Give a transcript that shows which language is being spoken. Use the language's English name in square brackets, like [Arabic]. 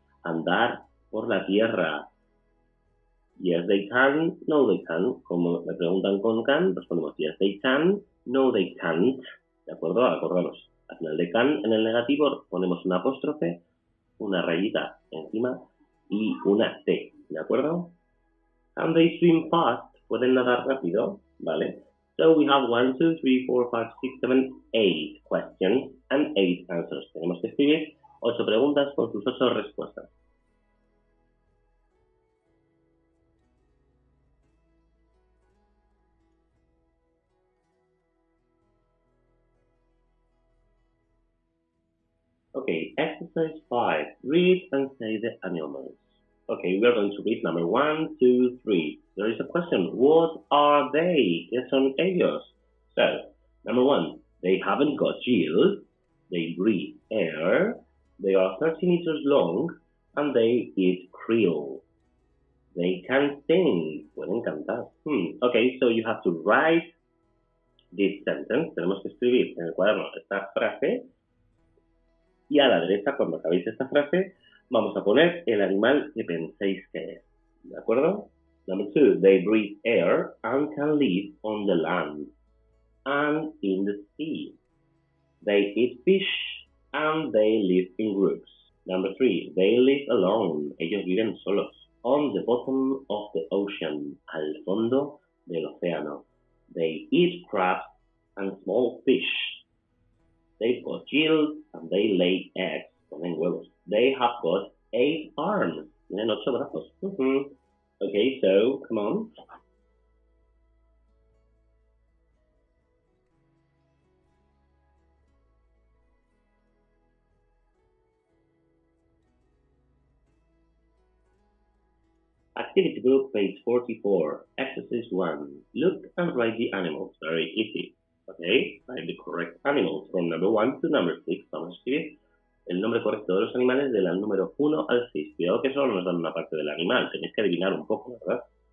[Spanish] Andar por la tierra. [English] Yes, they can. No, they can. [Spanish] Como me preguntan con can, respondemos [English] yes, they can. No, they can't. [Spanish] ¿De acuerdo? Acordaros. Al final de can, en el negativo, ponemos una apóstrofe, una rayita encima y una T. ¿De acuerdo? [English] Can they swim fast? [Spanish] ¿Pueden nadar rápido? ¿Vale? [English] So we have 1, 2, 3, 4, 5, 6, 7, 8 questions and 8 answers. [Spanish] Tenemos que escribir 8 preguntas con sus 8 respuestas. [English] Okay, exercise 5. Read and say the animals. Okay, we are going to read number 1, 2, 3. There is a question. What are they? [Spanish] ¿Qué son ellos? [English] So, number 1, they haven't got gills. They breathe air. They are 30 meters long and they eat krill. They can sing. [Spanish] Pueden cantar. [English] Okay, so you have to write this sentence. [Spanish] Tenemos que escribir en el cuaderno esta frase. Y a la derecha, cuando acabéis esta frase, vamos a poner el animal que penséis que es. ¿De acuerdo? [English] Number 2, they breathe air and can live on the land and in the sea. They eat fish and they live in groups. Number 3, they live alone. [Spanish] Ellos viven solos. [English] On the bottom of the ocean. [Spanish] Al fondo del océano. [English] They eat crabs and small fish. They've got gills and they lay eggs. [Spanish] Ponen huevos. [English] They have got 8 arms. [Spanish] Tienen 8 brazos. [English] Okay, so come on. Activity book, page 44. Exercise 1. Look and write the animals. Very easy. Okay, write the correct animals from number 1 to number 6. [Spanish] Vamos a escribir el nombre correcto de los animales del número 1 al 6. Cuidado que solo nos dan una parte del animal. Tenéis que adivinar un poco, ¿verdad?